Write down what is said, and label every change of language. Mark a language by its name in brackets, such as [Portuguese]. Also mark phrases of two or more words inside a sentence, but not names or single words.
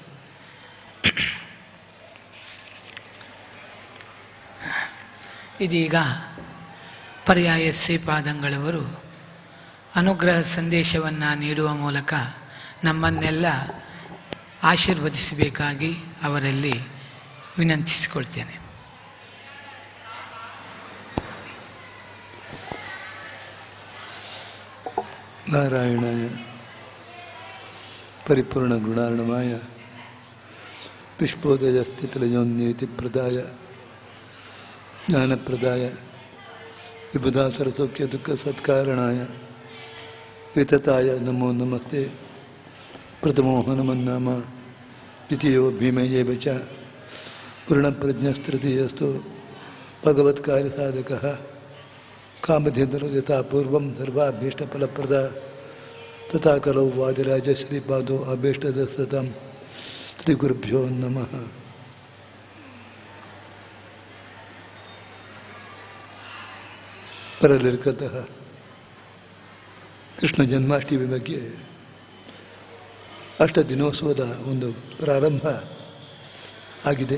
[Kannada] ಇದೀಗ ಪರ್ಯಾಯ ಶ್ರೀಪಾದಂಗಳವರು ಅನುಗ್ರಹ ಸಂದೇಶವನ್ನು ನೀಡುವ ಮೂಲಕ ನಮ್ಮನ್ನೆಲ್ಲ ಆಶೀರ್ವದಿಸಬೇಕಾಗಿ ಅವರಲ್ಲಿ ವಿನಂತಿಸಿಕೊಳ್ತೇನೆ. [Sanskrit] ನಾರಾಯಣಾಯ ಪರಿಪೂರ್ಣ ಗುಣಾರ್ಣಮಾಯ ವಿಶ್ವೋದಯ ಸ್ಥಿತಿಲಯೋನ್ಯೇತಿ ಪ್ರದಾಯ ಜ್ಞಾನಪ್ರದಾಯ ವಿಬುಧಾ ಸರಸೌಖ್ಯ ದುಃಖ ಸತ್ಕಾರಣಾಯ ವಿತತಾಯ ನಮೋ ನಮಸ್ತೆ. ಪ್ರಥಮೋ ಹನುಮನ್ನಾಮ ದ್ವಿತೀಯೋ ಭೀಮಯೇವ ಚ ಪೂರ್ಣಪ್ರಜ್ಞಸ್ತೃತೀಯಸ್ತು ಭಗವತ್ಕಾರ್ಯಸಾಧಕಃ ಕಾಮಧೇಂದ್ರ ಯಥಾ ಪೂರ್ವಂ ಸರ್ವಾಭೀಷ್ಟಫಲಪ್ರದ ತಥಾ ಕಲೌ ವಾದಿರಾಜ ಶ್ರೀಪಾದೋ ಅಭೀಷ್ಟದಸ್ತಂ. ಶ್ರೀ ಗುರುಭ್ಯೋ ನಮಃ. [Kannada] ಪರಲಿರ್ಕತಃ ಕೃಷ್ಣ ಜನ್ಮಾಷ್ಟಮಿ ಬಗ್ಗೆ ಅಷ್ಟದಿನೋತ್ಸವದ ಒಂದು ಪ್ರಾರಂಭ ಆಗಿದೆ.